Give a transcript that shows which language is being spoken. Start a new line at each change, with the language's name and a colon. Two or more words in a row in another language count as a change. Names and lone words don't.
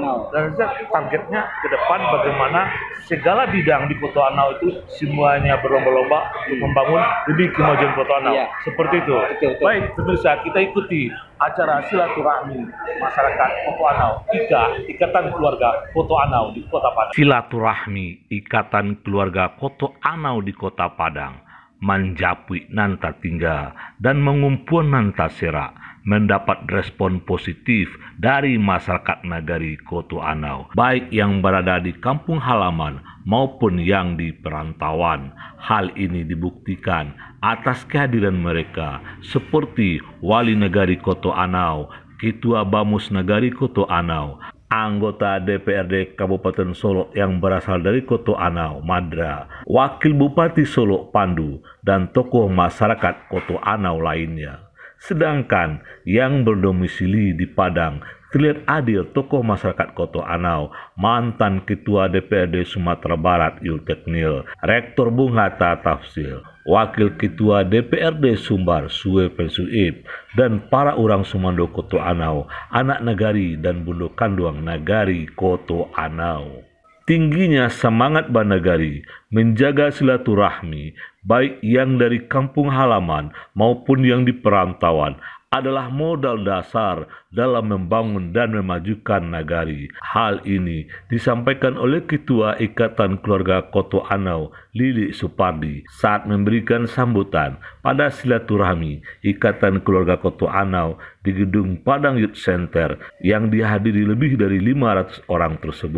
Indonesian: Dan targetnya ke depan bagaimana segala bidang di Koto Anau itu semuanya berlomba-lomba untuk membangun lebih kemajuan Koto Anau. Seperti itu. Betul. Baik, pemirsa, kita ikuti acara silaturahmi masyarakat Koto Anau, Ikatan Keluarga Koto Anau di Kota Padang. Silaturahmi Ikatan Keluarga Koto Anau di Kota Padang, Manjapui Nanta Tingga dan Mengumpul Nanta Sera mendapat respon positif dari masyarakat nagari Koto Anau, baik yang berada di kampung halaman maupun yang di perantauan. Hal ini dibuktikan atas kehadiran mereka seperti Wali Negari Koto Anau, Ketua Bamus Negari Koto Anau, anggota DPRD Kabupaten Solo yang berasal dari Koto Anau, Madra, Wakil Bupati Solo Pandu, dan tokoh masyarakat Koto Anau lainnya. Sedangkan yang berdomisili di Padang terlihat adil tokoh masyarakat Koto Anau, mantan Ketua DPRD Sumatera Barat Yulteknil, Rektor Bung Hatta Tafsil, Wakil Ketua DPRD Sumbar Suwe Pensuib, dan para orang Sumando Koto Anau, anak negari dan bundo kanduang nagari Koto Anau. Tingginya semangat Banagari menjaga silaturahmi baik yang dari kampung halaman maupun yang di perantauan adalah modal dasar dalam membangun dan memajukan nagari. Hal ini disampaikan oleh Ketua Ikatan Keluarga Koto Anau, Lili Supardi, saat memberikan sambutan pada silaturahmi Ikatan Keluarga Koto Anau di Gedung Padang Youth Center yang dihadiri lebih dari 500 orang tersebut.